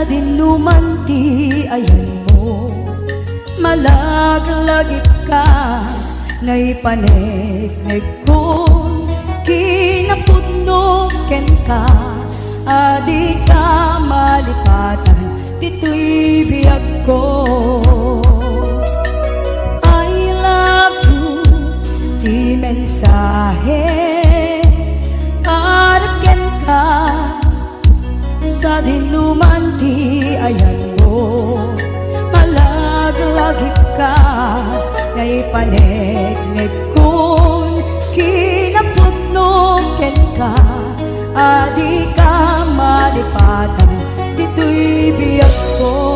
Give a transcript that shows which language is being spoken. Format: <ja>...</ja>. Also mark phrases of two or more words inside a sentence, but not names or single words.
<ilo>dinuman ti ayan mo, malaglagip ka naipanegnek kon kinapudno ken ka, adi ka malipatan dito'y biyag ko.</ilo> <en>I love you,</en> <ilo>di mensahe para ken ka sa dinuman ti ayan mo, malaglagip ka naipanegnek kon kinapudno ken ka, adi ka malipatan dito'y biyag ko.</ilo>